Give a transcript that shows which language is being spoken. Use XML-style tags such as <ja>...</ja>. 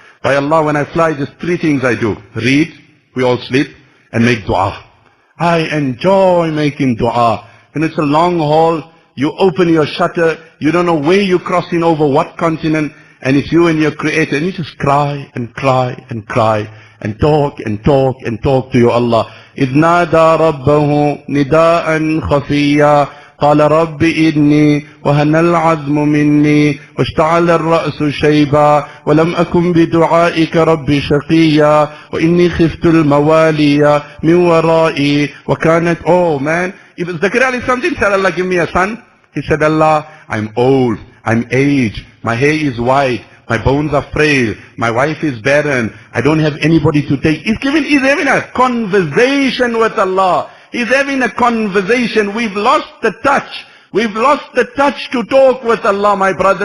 <en>By Allah, when I fly, there's three things I do. Read, we all sleep, and make dua. I enjoy making dua. When it's a long haul, you open your shutter, you don't know where you're crossing over, what continent, and it's you and your Creator, and you just cry and cry and cry, and talk and talk and talk to your Allah.</en> <ar>إِذْ نَادَى رَبَّهُ نِدَاءً خَفِيًّا قال رب إني وهن العظم مني واشتعل الرأس شيبا ولم أكن بدعائك رب شقيا وإني خفت الموالي من ورائي وكانت.</ar> <en>Oh man, if Zakaria something said, Allah give me a son. He said, Allah, I'm old, I'm aged, my hair is white, my bones are frail, my wife is barren, I don't have anybody to take. He's having a conversation with Allah. He's having a conversation. We've lost the touch. We've lost the touch to talk with Allah, my brother.</en>